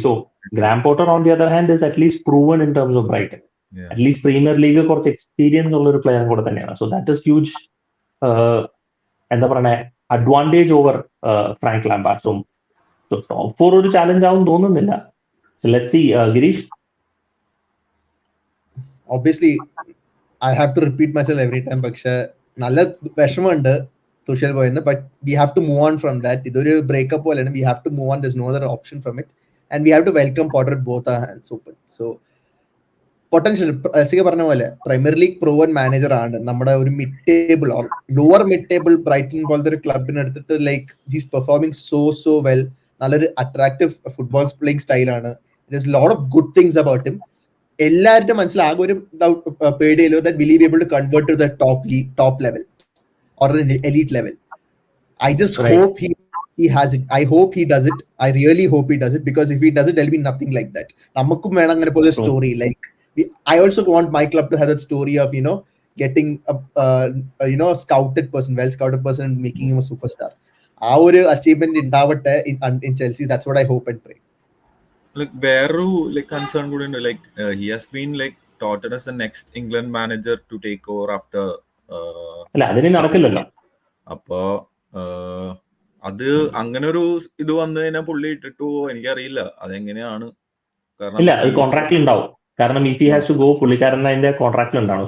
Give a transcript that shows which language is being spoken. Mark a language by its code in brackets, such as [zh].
[en] So Graham Potter on the other hand is at least proven in terms of Brighton. [ml] At least premier league കുറച്ച് experience ഉള്ള ഒരു player കൂടെ തന്നെയാണ്. [en] So that is huge എന്താ പറയണേ advantage over Frank Lampard. So top 4 [ml] ഒരു challenge ആവും തോന്നുന്നില്ല. [en] Let's see. Girish? obviously I have to repeat myself every time, [ml] പക്ഷെ നല്ല വിഷമമുണ്ട് തുഷൽ പോയെന്ന്, [en] but we have to move on from that. [ml] ഇതൊരു ബ്രേക്കപ്പ് പോലെയാണ്. [en] We have to move on. There's no other option from it, and we have to welcome Potter with both our hands open. So potential പറഞ്ഞ പോലെ Premier League proven manager ആണ്. നമ്മുടെ ഒരു mid table or lower mid table Brighton പോലത്തെ ഒരു ക്ലബിനെ എടുത്തിട്ട് like he's performing so well. [ml] നല്ലൊരു attractive football playing സ്റ്റൈലാണ്. [en] there's a lot of good things about him. [ml] എല്ലാവരുടെ മനസ്സിൽ ആകെ ഒരു പേടിയല്ലോ [en] that will he be able to convert to the top level or an elite level. I just hope he has it. I hope he does it. I really hope he does it, because if he does it, there'll be nothing like that. [ml] നമുക്കും വേണം അങ്ങനെ പോലെ story. [en] Like I also want my club to have that story of, you know, getting a scouted person, well scouted person, and making him a superstar. [ml] ആ ഒരു achievement ഉണ്ടാവട്ടെ [en] in Chelsea. That's what I hope and pray. [ml] Like വേറൊരു like concern കൂടി ഉണ്ട്. [en] Like he has been like touted as the next England manager to take over after [ml] അല്ല അതിന് നടക്കില്ലല്ലോ. അപ്പോ അത് അങ്ങനെ ഒരു ഇത് വന്നു കഴിഞ്ഞാൽ പുള്ളി ഇട്ടിട്ടു എനിക്കറിയില്ല അതെങ്ങനെയാണ്. ഇല്ല, അത് കോൺട്രാക്റ്റിൽ ഉണ്ടാവും. കാരണം [en] if he has to go, [ml] പുള്ളിക്കാരൻ അതിന്റെ കോൺട്രാക്റ്റിൽ ഉണ്ടാവും.